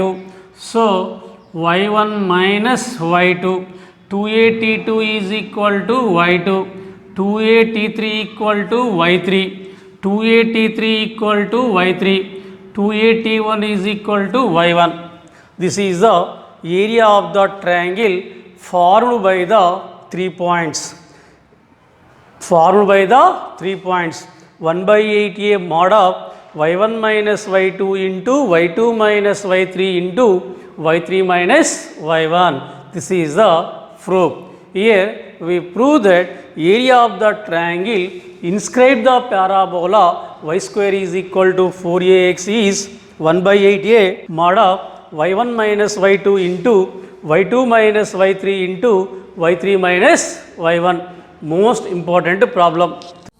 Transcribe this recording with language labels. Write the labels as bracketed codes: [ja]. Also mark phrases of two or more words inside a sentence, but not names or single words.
[en] So Y1 minus Y2 2A T2 is equal to Y2 2A T3 equal to Y3 2A T3 equal to Y3 2A T1 is equal to Y1. This is the area of the triangle formed by the 3 points. 1 by 8A mod of Y1 minus Y2 into Y2 minus Y3 into Y3 minus Y1. This is the probe. Here we prove that area of the triangle inscribe the parabola y square is equal to 4ax is 1 by 8a mod of y1 minus y2 into y2 minus y3 into y3 minus y1. Most important problem.